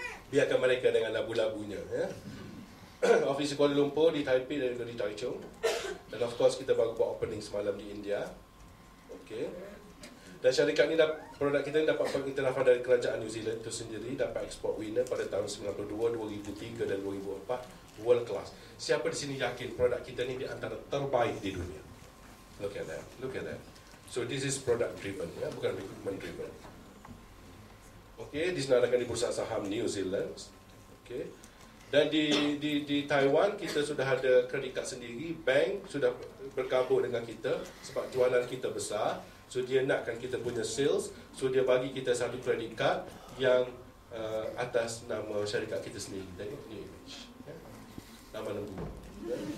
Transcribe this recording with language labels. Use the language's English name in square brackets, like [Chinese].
[Malay] Biarkan mereka dengan labu-labunya ya. Office Kuala Lumpur di Taipei dan di Taichung. Dan of course kita baru buat opening semalam di India. Okey. Dan syarikat ni produk kita ni dapat pengiktirafan dari kerajaan New Zealand itu sendiri, dapat export winner pada tahun 92, 2003 dan 2004, world class. Siapa di sini yakin produk kita ni di antara terbaik di dunia? [English] Look at that. So this is product driven ya, bukan recruitment driven. [Malay] Okey, disenaraikan di Bursa Saham New Zealand. Okey. Dan di Taiwan kita sudah ada kredit kad sendiri, bank sudah bergabung dengan kita sebab jualan kita besar. So dia nakkan kita punya sales, so dia bagi kita satu kredit kad yang atas nama syarikat kita sendiri. Tengok ni image. Ya. Nama lembu. Ya.